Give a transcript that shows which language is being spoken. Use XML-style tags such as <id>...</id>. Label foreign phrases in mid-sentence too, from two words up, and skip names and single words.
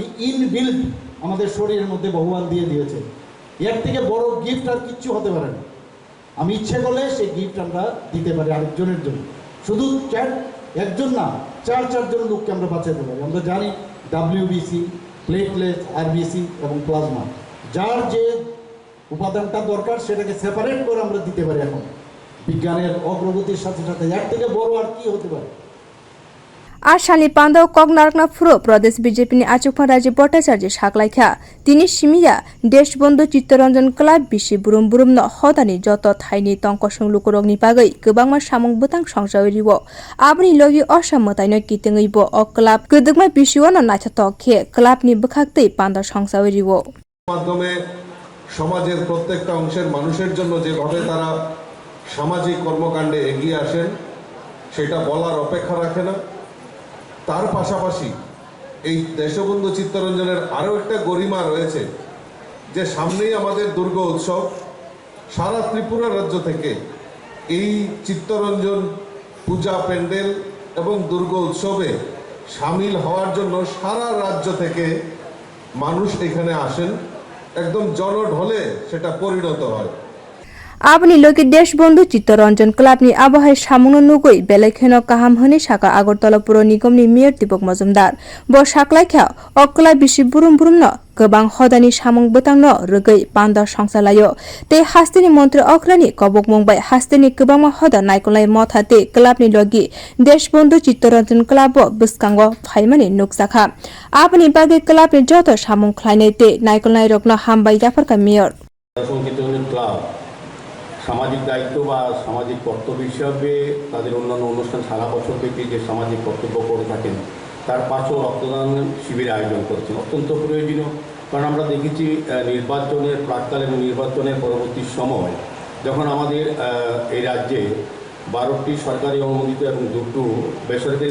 <bn>ইনবিল্ট আমাদের শরীরের মধ্যে ভগবান দিয়ে দিয়েছে এর থেকে বড় গিফট আর কিচ্ছু হতে পারে না আমি ইচ্ছে করলে সেই গিফট আমরা দিতে পারি আরেকজনের জন্য শুধু একজন না চারজন লোককে আমরা বাঁচাতে পারি আমরা জানি WBC প্লেটলেট RBC এবং প্লাজমা যার যে উপাদানটা দরকার সেটাকে সেপারেট করে আমরা দিতে পারি এখন বিজ্ঞানের অগ্রগতির সাথে সাথে এর থেকে বড় আর কি হতে পারে</bn> <trp>Ashali panda kok narakna furo pradesh BJP ni achukma raji bhattacharya saklaikha tini simiya Deshbandhu chittaranjan club bisi burum no hodani joto thaini tongkosung lukorokni bagai kebangma samung butang songsauribo abni logi osammotaino kitengaibo o club kedugma bisiwano naithatok khe club ni bwkhaktwi panda songsauribo</trp> <bn>মাধ্যমে সমাজের প্রত্যেকটা অংশের মানুষের জন্য যেভাবে তারা সামাজিক কর্মকাণ্ডে এগিয়ে আসেন সেটা বলার অপেক্ষা রাখে না তার পাশাপাশি এই দেশবন্ধু চিত্তরঞ্জনের আরও একটা গরিমা রয়েছে যে সামনেই আমাদের দুর্গা উৎসব সারা ত্রিপুরা রাজ্য থেকে এই চিত্তরঞ্জন পূজা প্যান্ডেল এবং দুর্গা উৎসবে সামিল হওয়ার জন্য সারা রাজ্য থেকে মানুষ এখানে আসেন একদম জনঢলে সেটা পরিণত হয়</bn> <trp>Abni logi Deshbandhu chittaranjan club ni abahai samungno nugoi belekheno kaham hone saka Agartala puro nigom ni mayor Dipok Majumdar bo saklaikha okla bisi burum no kebang hodani samung butang no rugoi panda songsalayo te haste ni montri okra ni kobok mongbai haste ni kebangma hoda naikolai mothate club ni logi Deshbandhu chittaranjan club bo buskango phai mani nukjakha abni bage club ni joto samung khlainai te naikolai rokno hambai jafarka mayor</trp> <bn>সামাজিক দায়িত্ব বা সামাজিক কর্তব্য হিসাবে তাদের অন্যান্য অনুষ্ঠান সারা বছর ব্যাপী যে সামাজিক কর্তব্য করে থাকেন তার পাশেও রক্তদান শিবির আয়োজন করছেন অত্যন্ত প্রয়োজনীয় কারণ আমরা দেখেছি নির্বাচনের প্রাক্কালে এবং নির্বাচনের পরবর্তী সময় যখন আমাদের এই রাজ্যে 12টি সরকারি অনুমোদিত এবং 2টি বেসরকারি</bn>